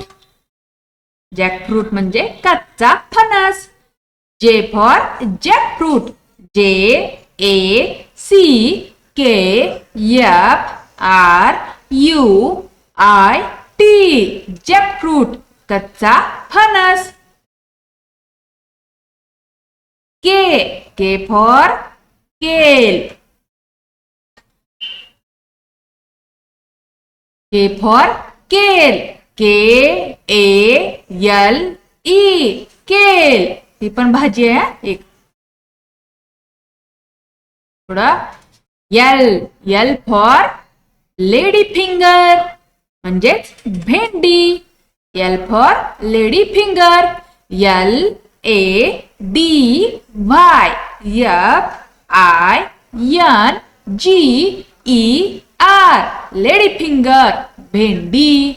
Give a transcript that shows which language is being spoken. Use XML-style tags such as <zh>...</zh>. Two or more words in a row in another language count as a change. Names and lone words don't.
<mr>जॅकफ्रूट म्हणजे कच्चा फणस.</mr> <en>J for jackfruit. JACKFRUIT. jackfruit</en> <mr>कच्चा फणस.</mr> <en>K for kale. K for kale. Kale. kale.</en> <mr>ही पण भाजी आहे एक. थोडं</mr> <en>L for lady finger</en> <mr>म्हणजेच भेंडी.</mr> <en>L for lady finger. LADYFINGER lady finger भेंडी.</en>